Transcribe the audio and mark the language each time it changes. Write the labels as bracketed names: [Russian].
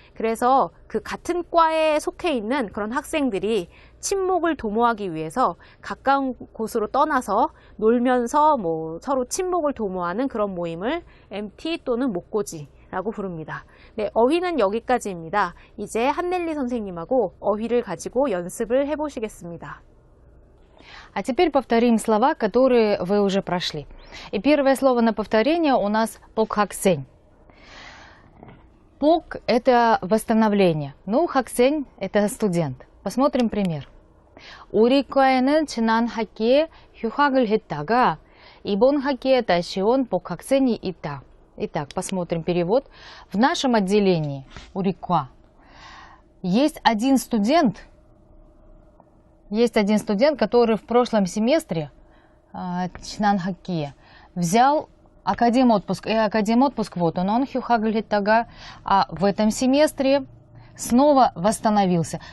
[Korean] 그래서 그 같은 과에 속해 있는 그런 학생들이 친목을 도모하기 위해서 가까운 곳으로 떠나서 놀면서 서로 친목을 도모하는 그런 모임을 MT 또는 목고지라고 부릅니다. 네, 어휘는 여기까지입니다. 이제 한넬리 선생님하고 어휘를 가지고 연습을 해보시겠습니다. [Russian] А теперь повторим слова, которые вы уже прошли. И первое слово на повторение у нас покхаксень. Пок – это восстановление. Ну, хаксень – это студент. Посмотрим пример. [Korean] 우리 과에는 지난 학기에 휴학을 했다가 이번 학기에 다시 온 복학생이 있다. [Russian] Итак, посмотрим перевод. В нашем отделении, [Korean] 우리 과, [Russian] есть один студент, который в прошлом семестре, [Korean] 지난 학기에, [Russian] взял академ-отпуск. И академ-отпуск, вот он [Korean] 휴학을 했다가, [Russian] а в этом семестре снова восстановился.